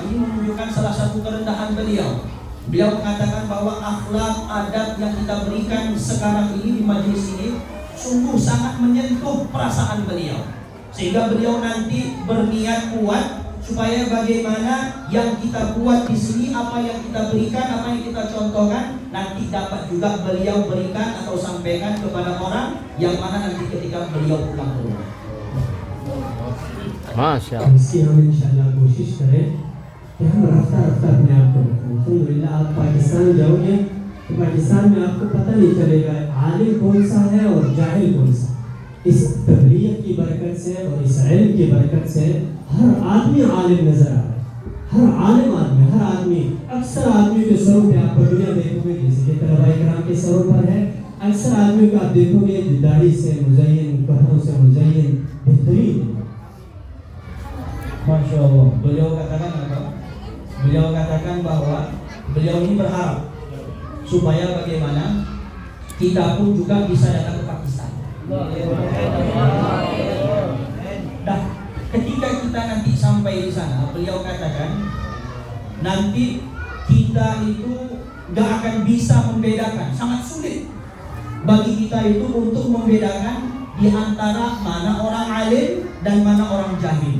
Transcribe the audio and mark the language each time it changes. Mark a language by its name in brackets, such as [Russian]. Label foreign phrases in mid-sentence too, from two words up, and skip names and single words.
[Indonesian] Ini menunjukkan salah satu kerendahan beliau. Beliau mengatakan bahwa akhlak adab yang kita berikan sekarang ini di majelis ini sungguh sangat menyentuh perasaan beliau, sehingga beliau nanti berniat kuat supaya bagaimana yang kita buat di sini, apa yang kita berikan, apa yang kita contohkan, nanti dapat juga beliau berikan atau sampaikan kepada orang yang mana nanti ketika beliau pulang ke rumah. [Arabic] ما شاء الله. [Urdu] اس کی ہم انشاءاللہ کوشش کریں کہ ہم رفتہ اپنے آپ کو رکھیں. الحمدللہ آپ پاکستان جاؤ گے تو پاکستان میں آپ کو پتا نہیں چلے گا عالم کون سا ہے اور جاہل کون سا. اس تبلیغ کی برکت سے اور اس علم کی برکت سے ہر آدمی عالم نظر آ رہا ہے. ہر آدمی اکثر آدمی کے سروں پہ آپ دنیا دیکھو گے، جیسے کہ طلبہ اکرام کے سروں پر ہے، اکثر آدمی کو آپ دیکھو گے داڑھی سے مزین، کپڑوں سے مزین، بہترین. [Arabic] ما شاء الله. [Indonesian] Beliau katakan apa? Beliau katakan bahwa beliau ini berharap supaya bagaimana kita pun juga bisa datang ke Pakistan. Nah, ketika kita nanti sampai di sana, beliau katakan nanti kita itu gak akan bisa membedakan, sangat sulit bagi kita itu untuk membedakan di antara mana orang alim dan mana orang jahil.